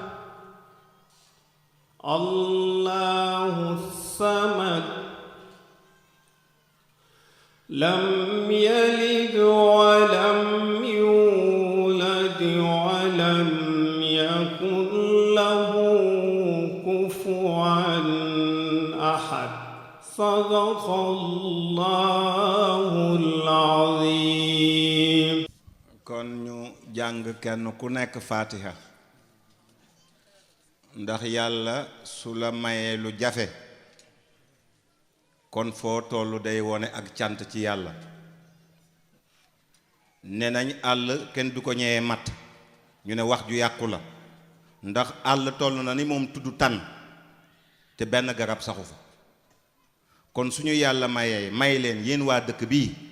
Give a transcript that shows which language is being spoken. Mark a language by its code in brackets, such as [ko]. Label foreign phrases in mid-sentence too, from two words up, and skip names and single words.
[ar] الله الصمد لم يلد ولم يولد ولم يكن له كفوا أحد صدق الله العظيم [wo] kon ñu jàng kenn ku nekk Fatiha ndax yàlla su la mayee lu jafe kon foo tollu day wone ak cant ci yàlla ne nañ àll kenn du ko ñëwee matt ñu ne wax ju yàqu la ndax àll toll na ni moom tudd tan te benn garab saxu fa kon suñu yàlla may leen yéen waa dëkk bii